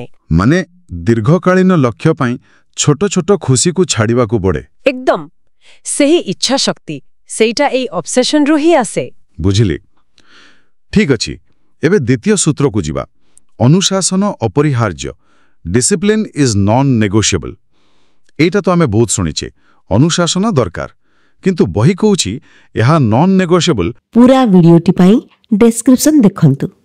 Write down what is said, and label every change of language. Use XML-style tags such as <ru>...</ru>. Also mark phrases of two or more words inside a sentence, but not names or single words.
<or>ମାନେ ଦୀର୍ଘକାଳୀନ ଲକ୍ଷ୍ୟ ପାଇଁ ଛୋଟ ଛୋଟ ଖୁସି କୁ ଛାଡ଼ିବା କୁ ପଡ଼େ। ଏକଦମ ସହି ଇଚ୍ଛା ଶକ୍ତି ସେଇଟା ଏଇ ଅବସେସନ ରୁ ହିଁ ଆସେ। ବୁଝିଲି। ଠିକ୍ ଅଛି। ଏବେ ଦ୍ୱିତୀୟ ସୂତ୍ର କୁ ଯିବା। ଅନୁଶାସନ ଅପରିହାର୍ଯ୍ୟ।</or> <en>Discipline is non negotiable.</en> <or>ଏଟା ତ ଆମେ ବହୁତ ଶୁଣିଛେ, ଅନୁଶାସନ ଦରକାର, କିନ୍ତୁ ବହି କହୁଛି ଏହା</or> <en>non negotiable.</en> <or>ପୂରା ଭିଡିଓଟି ପାଇଁ ଡିସ୍କ୍ରିପସନ ଦେଖନ୍ତୁ।</or>